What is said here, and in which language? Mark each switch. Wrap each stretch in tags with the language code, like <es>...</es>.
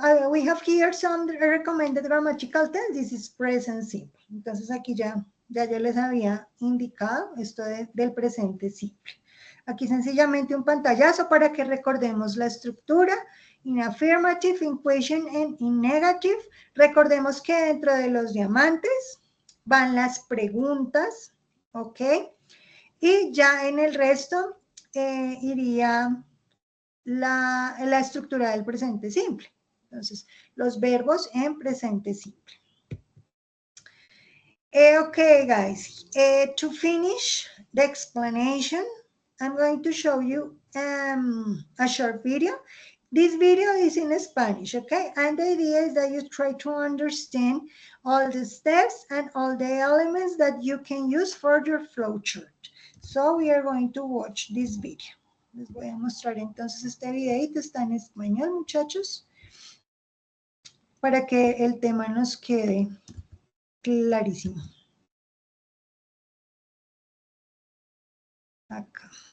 <en>We have here some recommended grammatical tests. This is present simple.</en> <es>Entonces aquí ya yo les había indicado esto del presente simple. Aquí sencillamente un pantallazo para que recordemos la estructura.</es> <en>In affirmative, in question, and in negative.</en> <es>Recordemos que dentro de los diamantes van las preguntas, ¿ok? Y ya en el resto iría la estructura del presente simple. Entonces, los verbos en presente simple.</es> <en>Okay, guys, to finish the explanation, I'm going to show you a short video. This video is in Spanish, okay? And the idea is that you try to understand all the steps and all the elements that you can use for your flowchart. So we are going to watch this video.</en> <es>Les voy a mostrar entonces este videito, está en español, muchachos, para que el tema nos quede clarísimo. Acá.</es>